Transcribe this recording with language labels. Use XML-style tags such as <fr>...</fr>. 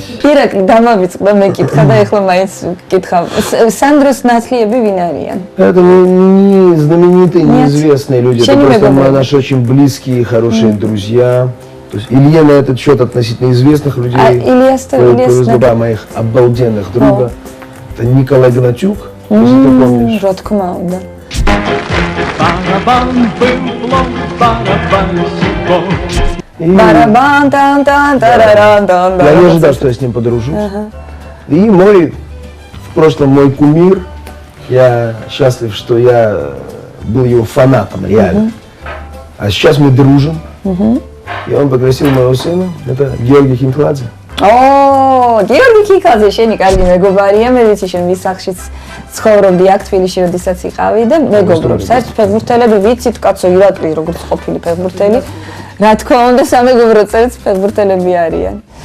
<ka>ირაკლი დამავიწყდა მე კითხა და ეხლა მაინც კითხავ. სანდროს ნათლიები ვინ არიან?</ka> <ru>Это не знаменитые, неизвестные люди. Это просто наши очень близкие и хорошие друзья. То есть Илья на этот счет относительно известных людей, два моих обалденных друга. Это Николай Гнатюк, если ты помнишь.</ru> <ka>Რა თქმა უნდა.</ka> <ru>Барабан тан тан тараран тан. Я не ожидал, что я с ним подружусь. И в прошлом мой кумир, я счастлив, что я был его фанатом, реально. А сейчас мы дружим. И он пригласил моего сына, это Георгий Хинкладзе.</ru> <ka>О, Георгий Хинкладзе, შენი კარგი მეგობარია, მე ვიცი შენ ვის სახლშიც ცხოვრობდი აქ თბილისში, როდესაც იყავი და მეგობრობს. საერთოდ ფეხბურთელები ვიცით, კაცო ირაკლი როგორც ყოფილი ფეხბურთელი, რა თქმა უნდა სამეგობრო წერიც ფეხბურთელები არიან.</ka>